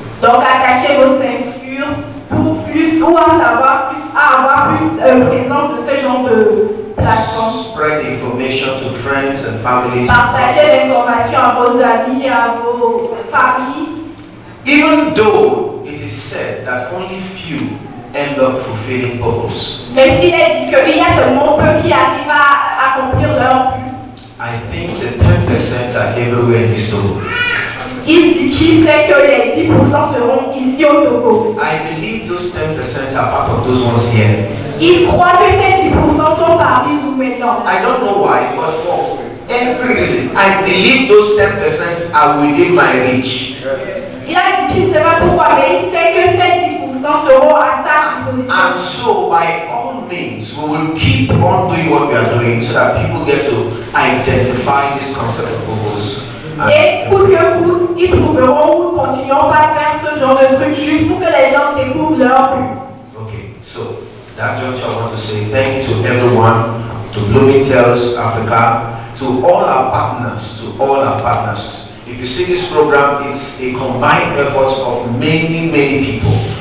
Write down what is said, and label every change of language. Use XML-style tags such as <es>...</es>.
<fr>Donc, attachez vos ceintures pour plus ou à avoir plus présence de ce genre de plateforme.</fr> <en>Spread information to friends and families.</en> <fr>Partagez l'information à vos amis, à vos familles.</fr> <en>Even though it is said that only few end up fulfilling purpose.</en> <fr>Même s'il est dit qu'il y a seulement peu qui arrivent à accomplir leur but.</fr> <en>I think the 10% are everywhere in this Togo.</en> <fr>Il dit qu'il sait que les 10% seront ici au Togo.</fr> <en>I believe those 10% are part of those ones here.</en> <fr>Il croit que ces 10% sont parmi nous-mêmes. maintenant.</fr> <en>I don't know why, but for every reason, I believe those 10% are within my reach.</en> <fr>Il a dit qu'il ne sait pas pourquoi, mais il sait que ces 10% seront à sa disposition.</fr> <en>And so, by all means, we will keep on doing what we are doing so that people get to identify this concept of purpose.</en> <fr>Et coûte que coûte, ils trouveront, nous continuons pas à faire ce genre de truc juste pour que les gens découvrent leur but.</fr> <en>Okay, so that juncture I want to say thank you to everyone, to Bloomingdale's Africa, to all our partners. If you see this program, it's a combined effort of many people.</en>